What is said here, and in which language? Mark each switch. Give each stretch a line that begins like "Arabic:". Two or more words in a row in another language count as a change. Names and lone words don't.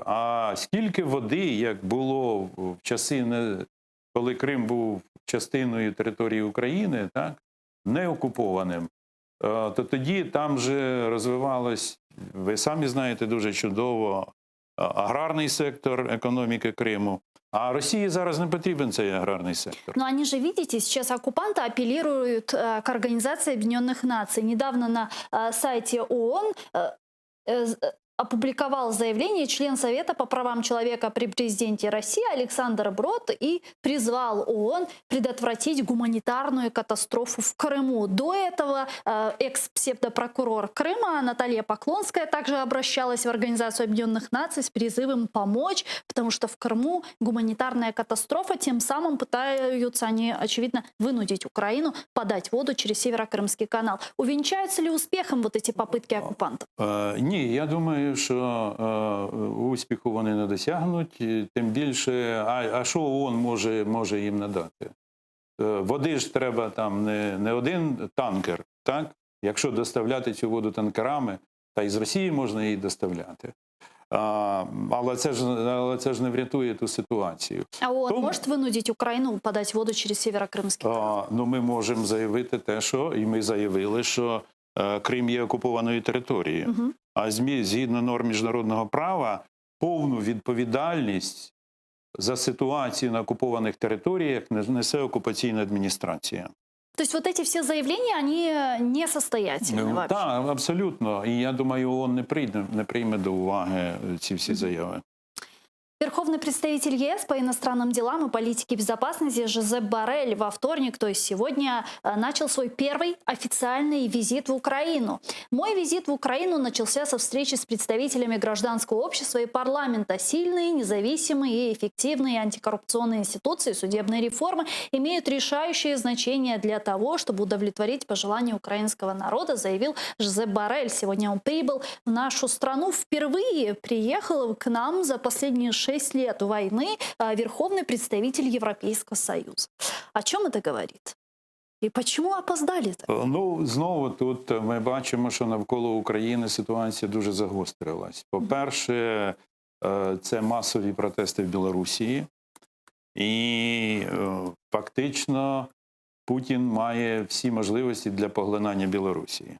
Ukrainian: А скільки води, як було в часи, коли Крим був частиною території України, так, не окупованим, то тоді там же розвивалось, ви самі знаєте дуже чудово, аграрний сектор економіки Криму. А Росії зараз не потрібен цей аграрний сектор.
Russian: Но они же, видите, сейчас оккупанты апеллируют к Организации Объединенных Наций. Недавно на сайте ООН опубликовал заявление член Совета по правам человека при президенте России Александр Брод и призвал ООН предотвратить гуманитарную катастрофу в Крыму. До этого экс-псевдопрокурор Крыма Наталья Поклонская также обращалась в Организацию Объединенных Наций с призывом помочь, потому что в Крыму гуманитарная катастрофа. Тем самым пытаются они, очевидно, вынудить Украину подать воду через Северокрымский канал. Увенчаются ли успехом вот эти попытки оккупантов?
Ukrainian: Ні, я думаю, що успіху вони не досягнуть. Тим більше, а що ООН може їм надати? Води ж треба там не один танкер, так? Якщо доставляти цю воду танкерами, та із Росії можна її доставляти. Але це ж не врятує ту ситуацію.
Russian: А ООН может вынудить Украину подать воду через Северокрымский канал?
Ukrainian: Ну, ми можемо заявити те, що, і ми заявили, що Крим є окупованою територією. А згідно норм міжнародного права, повну відповідальність за ситуацію на окупованих територіях несе окупаційна адміністрація.
Russian: То есть вот эти все заявления, они несостоятельны вообще?
Ukrainian: Так, абсолютно. І я думаю, ООН не прийме до уваги ці всі заяви.
Russian: Верховный представитель ЕС по иностранным делам и политике безопасности Жозеп Боррель во вторник, то есть сегодня, начал свой первый официальный визит в Украину. Мой визит в Украину начался со встречи с представителями гражданского общества и парламента. Сильные, независимые и эффективные антикоррупционные институции судебной реформы имеют решающее значение для того, чтобы удовлетворить пожелания украинского народа, заявил Жозеп Боррель. Сегодня он прибыл в нашу страну. Впервые приехал к нам за последние 6 лет войны верховный представитель Европейского Союза. О чем это говорит?
Ukrainian: І чому опоздали-то? Ну, знову тут ми бачимо, що навколо України ситуація дуже загострилась. По-перше, це масові протести в Білорусі. І фактично Путін має всі можливості для поглинання Білорусі.